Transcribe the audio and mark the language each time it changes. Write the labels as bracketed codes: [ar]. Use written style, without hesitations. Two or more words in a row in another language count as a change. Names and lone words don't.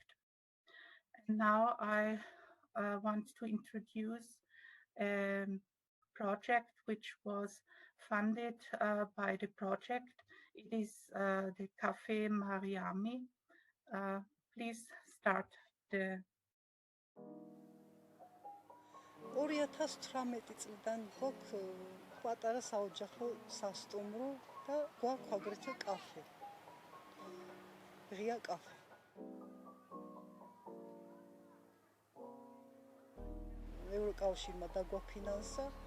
[en] And now I want to introduce a project which was funded by the project. It is the Café Mariami. Please start the [ka] 2018 წლიდან გვაქვს პატარა საოჯახო სასტუმრო და გვაქვს აგრეთვე კაფე. ღია კაფე. ევროკავშირმა დაგვაფინანსა.